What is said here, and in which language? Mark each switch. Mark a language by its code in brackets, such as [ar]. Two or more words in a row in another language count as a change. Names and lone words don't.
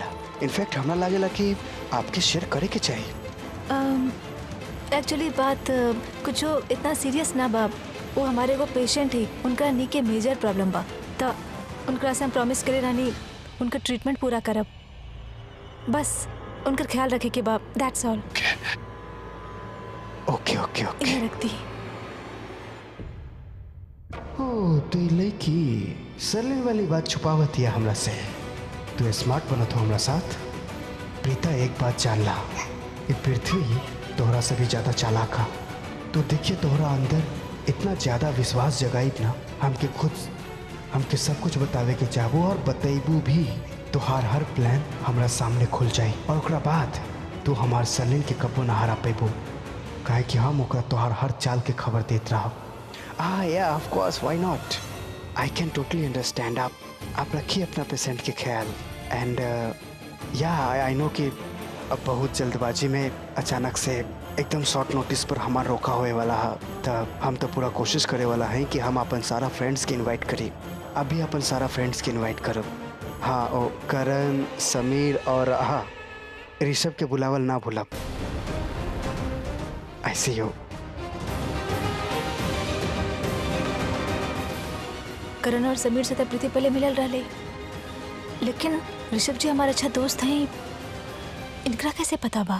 [bho] इनफैक्ट हमरा लागेला कि आपके शेयर करे के चाहिए। एक्चुअली बात कुछ इतना सीरियस ना बा। वो हमारे वो पेशेंट ही, उनका नी के [en] major problem [bho] बा, तो उनका से हम प्रॉमिस करे रानी उनका ट्रीटमेंट पूरा करब। बस उनका ख्याल रखे के बा, [en] That's all. OK OK OK. [bho] ये रखती। ओ तो ये लड़की सरलिन वाली बात छुपावत है हमरा से। तू स्मार्ट बनत हो हमरा साथ। प्रीता एक बात जान ला, ये पृथ्वी तोहरा से भी ज्यादा चालाक है। तो देखिए तोहरा अंदर इतना ज्यादा विश्वास जगाई ना, हमके सब कुछ बतावे के चाहबो और बतेबू भी। तोहार हर प्लान हमरा सामने खुल जाई और ओकरा बाद तू हमार सरलिन के कबो ना हरा पेबो, काहे कि हम ओकरा तोहार हर चाल के खबर देत रहो। [en] yeah, of course, why not? I can totally understand. [bho] आप रखिए अपना पेशेंट के ख्याल। एंड I know कि अब बहुत जल्दबाजी में अचानक से एकदम [en] short notice [bho] पर हमार रोका होए वाला है, तो हम तो पूरा कोशिश करे वाला है कि हम अपन सारा फ्रेंड्स के इनवाइट करी। अभी अपन सारा फ्रेंड्स के इनवाइट करब। हाँ, ओ करण, समीर और हाँ ऋषभ के बुलावल ना भूलब। ऐसे ही हो। करण और समीर से तो प्रीति पहले मिलल रहे, लेकिन ऋषभ जी हमारे अच्छा दोस्त हैं, इनका कैसे पता बा?